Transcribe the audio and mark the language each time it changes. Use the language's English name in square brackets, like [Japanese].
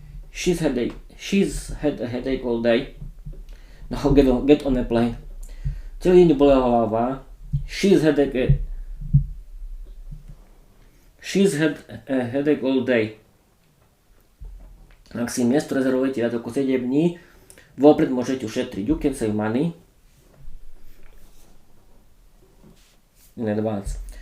[English] She's had a headache all day. No, get on a plane. [Slovak] Celý deň bolela hlava. [English] She's had a headache all day. [Slovak] Ak si miesto rezervujete viac ako 7 dní, vopred môžete ušetriť. [English] You can save money in advance.